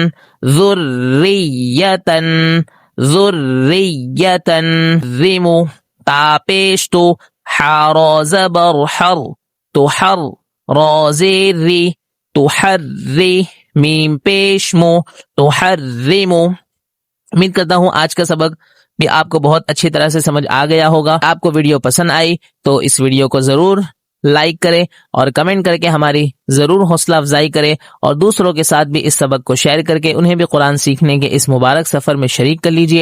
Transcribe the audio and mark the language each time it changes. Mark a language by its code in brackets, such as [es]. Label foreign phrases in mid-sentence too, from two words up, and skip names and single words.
[ur] ذریتن ذریتن ذم تا پیش تو حا زبر حر تحر را زیر ری تحری میم پیش مو تحرم. امید کرتا ہوں آج کا سبق بھی آپ کو بہت اچھی طرح سے سمجھ آ گیا ہوگا. آپ کو ویڈیو پسند آئی تو اس ویڈیو کو ضرور لائک کریں اور کمنٹ کر کے ہماری ضرور حوصلہ افزائی کریں اور دوسروں کے ساتھ بھی اس سبق کو شیئر کر کے انہیں بھی قرآن سیکھنے کے اس مبارک سفر میں شریک کر لیجئے.